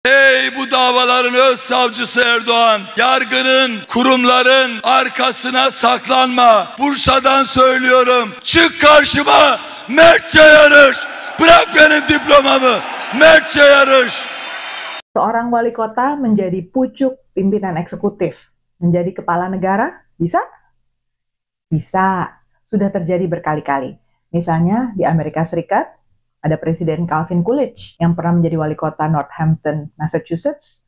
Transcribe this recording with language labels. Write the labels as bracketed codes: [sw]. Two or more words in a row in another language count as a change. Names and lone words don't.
[tr] Ey bu davaların öz savcısı Erdoğan, yargının, kurumların arkasına saklanma. Bursa'dan söylüyorum, çık karşıma, mertçe yarış. Bırak benim diplomamı, mertçe yarış. [id] Seorang wali kota menjadi pucuk pimpinan eksekutif, menjadi kepala negara, bisa? Bisa, sudah terjadi berkali-kali. Misalnya di Amerika Serikat, ada Presiden Calvin Coolidge yang pernah menjadi wali kota Northampton, Massachusetts.